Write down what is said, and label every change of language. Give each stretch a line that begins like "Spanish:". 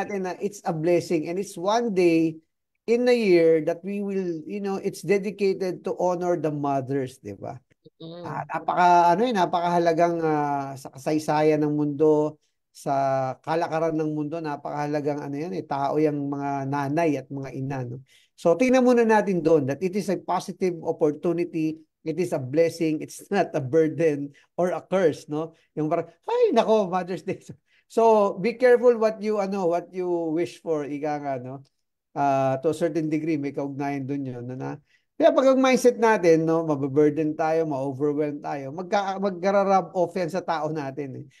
Filipino: natin na
English: it's a blessing and it's one day in a year that we will, it's dedicated to honor the mothers,
Filipino: di ba? Mm. Napakahalagang sa kasaysayan ng mundo, sa kalakaran ng mundo, napakahalagang tao yung mga nanay at mga ina, no? So tingnan muna natin doon
English: that it is a positive opportunity, it is a blessing, it's not a burden or a curse, no?
Filipino: Yung parang, ay nako,
English: Mother's Day. So be careful what you wish for,
Filipino: ika nga, no?
English: To a certain degree,
Filipino: may kaugnayan dun yun. Kaya pag ang mindset natin, no, mababurden tayo, ma-overwhelm tayo, magkararab off yan sa tao natin.